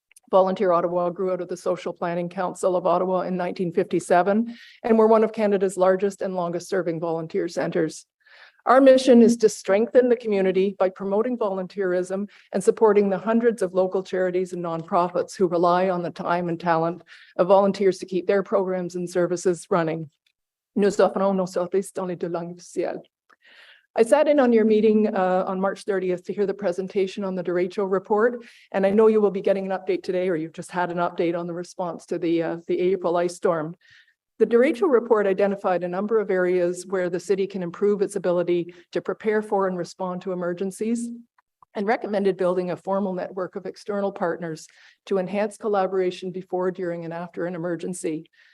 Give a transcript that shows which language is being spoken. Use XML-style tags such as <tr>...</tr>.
<en>Volunteer Ottawa grew out of the Social Planning Council of Ottawa in 1957, and we're one of Canada's largest and longest serving volunteer centers. Our mission is to strengthen the community by promoting volunteerism and supporting the hundreds of local charities and nonprofits who rely on the time and talent of volunteers to keep their programs and services running.</en> <fr>Nous offrons nos services dans les deux langues officielles.</fr> <en>I sat in on your meeting on March 30th to hear the presentation on the derecho report, and I know you will be getting an update today, or you've just had an update on the response to the April ice storm. The derecho report identified a number of areas where the city can improve its ability to prepare for and respond to emergencies, and recommended building a formal network of external partners to enhance collaboration before, during, and after an emergency.</en>